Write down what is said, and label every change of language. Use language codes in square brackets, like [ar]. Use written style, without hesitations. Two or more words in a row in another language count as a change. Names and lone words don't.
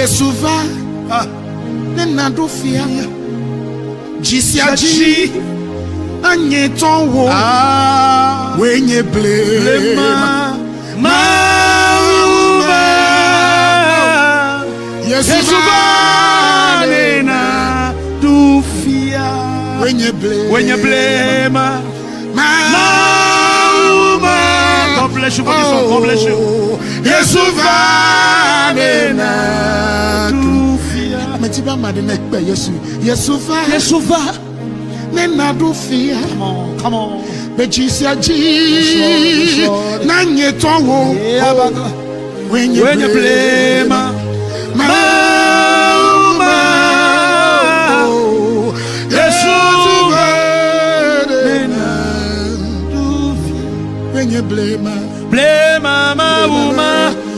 [ee] Yesuva nena do fia jisiaji anye tonwo wenye blema mauma Yesuva nena do fia wenye blema mauma. [en] God bless you for this one. God bless you. [ee] Yesuva nena do fia. Metiba madene ekpe Yesu. Yesuva nena do fia. [en] Come on. [ee] Bejisia ji nanye tonwo wenye blema mauma Yesuva nena do fia wenye blema mauma